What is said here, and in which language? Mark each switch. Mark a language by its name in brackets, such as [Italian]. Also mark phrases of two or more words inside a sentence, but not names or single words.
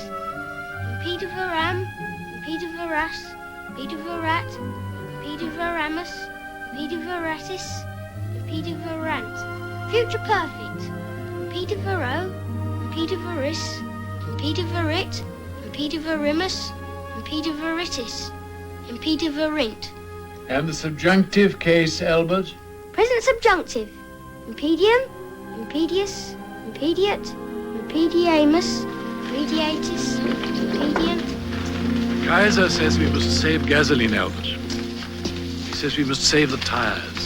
[Latin] Impediveram, impediveras, impediverat, impediveramus, impediveratis, impediverant. [English] Future perfect. [Latin] Impedivero, impediveris, impediverit, impediverimus, impediveritis, impediverint. [English] And the subjunctive case, Albert? Present subjunctive. [Latin] Impedium, impedius, impediat, impediamus, impediatis, impedient. [English] Kaiser says we must save gasoline, Albert. He says we must save the tires.